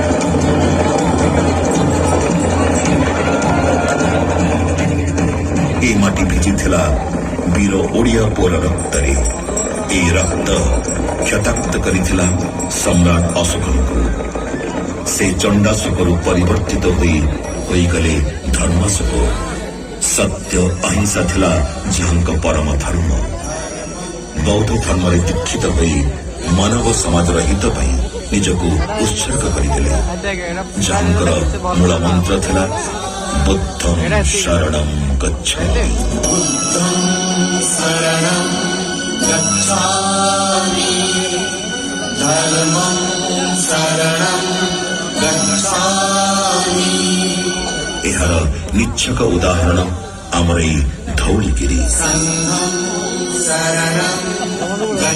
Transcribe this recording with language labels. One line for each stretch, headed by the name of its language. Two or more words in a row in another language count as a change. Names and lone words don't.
Odia: ଏହି ମାଟି ଭିଜିଥିଲା ବୀର ଓଡ଼ିଆ ପୁଅର ରକ୍ତରେ ଏ ରକ୍ତ କ୍ଷତାକ୍ତ କରିଥିଲା ସମ୍ରାଟ ଅଶୋକଙ୍କୁ ସେ ଚଣ୍ଡାଶୋକରୁ ପରିବର୍ତ୍ତିତ ହୋଇ ଗଲେ ଧର୍ମାଶୋକ। ସତ୍ୟ ଅହିଂସା ଥିଲା ଯାହାଙ୍କ ପରମ ଧର୍ମ। ବୌଦ୍ଧ ଧର୍ମ ରେ ଦୀକ୍ଷିତ ହୋଇ ମାନବ ସମାଜର ହିତ ପାଇଁ ନିଜକୁ ଉତ୍ସର୍ଗ କରିଦେଲେ। ଯାହାଙ୍କର ମୂଳ ମନ୍ତ୍ର ଥିଲା
Sanskrit: बुद्धं शरणं गच्छामि। बुद्धं शरणं गच्छामि धर्मं शरणं गच्छामि।
Odia: ଏହାର ନିଚ୍ଛକ ଉଦାହରଣ ଆମର ଧଉଳିଗିରି।
Sanskrit: संघं शरणं